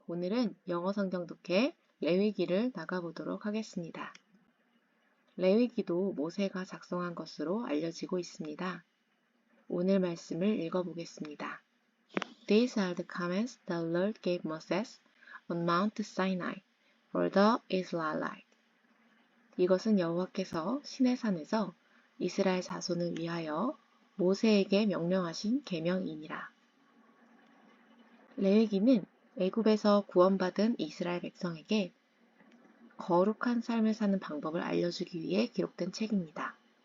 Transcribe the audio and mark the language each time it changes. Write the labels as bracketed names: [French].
[Korean] 오늘은 영어 성경 독해 레위기를 나가보도록 하겠습니다. 레위기도 모세가 작성한 것으로 알려지고 있습니다. 오늘 말씀을 읽어보겠습니다. [English] These are the commands the Lord gave Moses on Mount Sinai for the Israelites. [Korean] 이것은 여호와께서 시내산에서 이스라엘 자손을 위하여 모세에게 명령하신 계명이니라. 레위기는 애굽에서 구원받은 이스라엘 백성에게 거룩한 삶을 사는 방법을 알려주기 위해 기록된 책입니다.